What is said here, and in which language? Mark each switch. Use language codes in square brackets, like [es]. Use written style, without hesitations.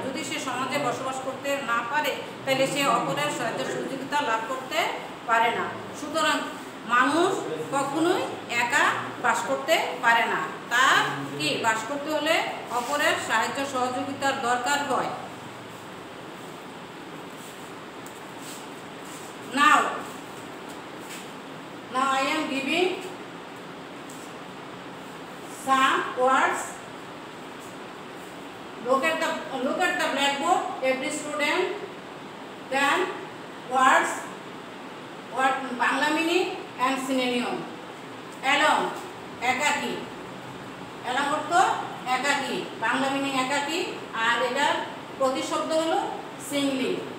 [bn] যদি সে সমাজে বসবাস করতে না পারে তাহলে সে অপরের সাহায্য সহযোগিতা লাভ করতে পারে না। সুতরাং মানুষ কখনোই একা বাস করতে পারে না। তার কি বাস করতে হলে অপরের সাহায্য সহযোগিতার দরকার হয়। [en] Now I am giving some words. Look at the blackboard. Every student then words, what Bangla meaning and synonym. Alone, একাকী। [bn] alone অর্থ একাকী, বাংলা মিনিং একাকী, আর এটার প্রতিশব্দ হলো সিঙ্গলি।